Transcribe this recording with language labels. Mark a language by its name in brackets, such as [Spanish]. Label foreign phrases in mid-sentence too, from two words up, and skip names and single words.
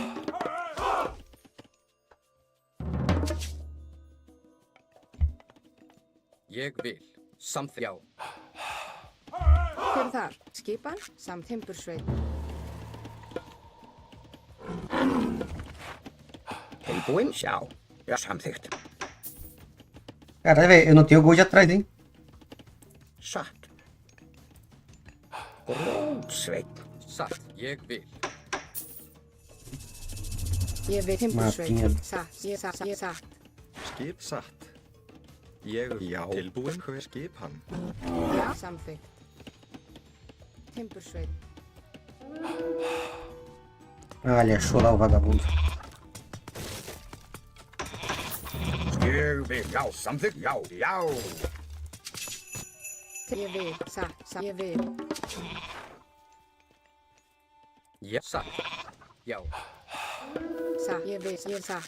[Icelandic] Ég vil. Samþykkt. Já. Hver er þar? Skipan. Samt. Timbursveit. Tilbúinn? Já. Já, samþykkt. [Portuguese] Caralho, velho, eu não tenho gol de atrás, hein? [Icelandic] Satt. Grótsveit. Satt. Ég vil. Ég vil. Timbursveit. [Portuguese] Mapinha. [Icelandic] Satt. Ég satt. Ég satt. Skip satt. Ég. Já. Tilbúinn? Hver skip hann? Já. Samþykkt. Timbursveit. [Portuguese] Olha, achou lá o vagabundo. [Icelandic] Ég vil. Já. Samþykkt. Já. Já. Ég vil. Satt. Satt. Ég vil. Já. Satt. Já. Satt. Ég vil. Ég satt.